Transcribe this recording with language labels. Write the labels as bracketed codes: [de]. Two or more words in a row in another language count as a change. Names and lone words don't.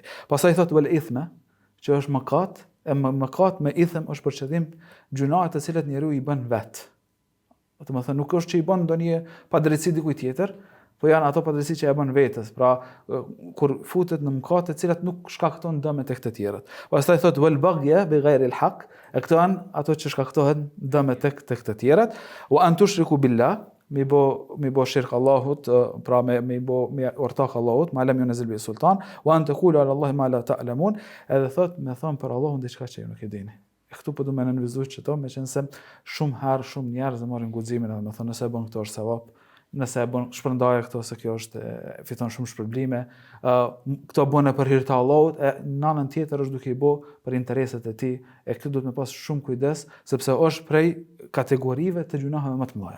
[sq] Pastaj thotë [ar] والإثم, [sq] që është mëkat, mëkat me ithm është për qëllim gjunahet të cilat njeriu i bën vet. Do të thënë nuk është që i bën ndonjë padrejtësi dikujt tjetër, po janë ato padrejtësi që e bën vetes. Pra kur futet në mëkate të cilat nuk shkakton dëm tek të tjerët. Pastaj thotë [ar] والبغي بغير الحق, [sq] këto janë ato që shkaktohen dëm tek të tjerët. [ar] وأن تشركوا بالله, [sq] mi bo shirk Allahut, pra me ortak Allahut, [ar] ما لم ينزل به سلطانا, وأن تقولوا على الله ما لا تعلمون, [sq] edhe thot me thon për Allahun diçka që ju nuk e dini. Këtu po du me nënvizu që to, me qenë se shumë njerëz e marrin guximin, edhe me thonë nëse e bën këto është sevap, nëse e bën shpërndaje këto se kjo është fiton shumë shpërblime, këto bën për hir të Allahut, e në anën tjetër është duke i bë për interesat e tij, e këtu duhet me pas shumë kujdes, sepse është prej kategorive të gjunaheve më të mëdha.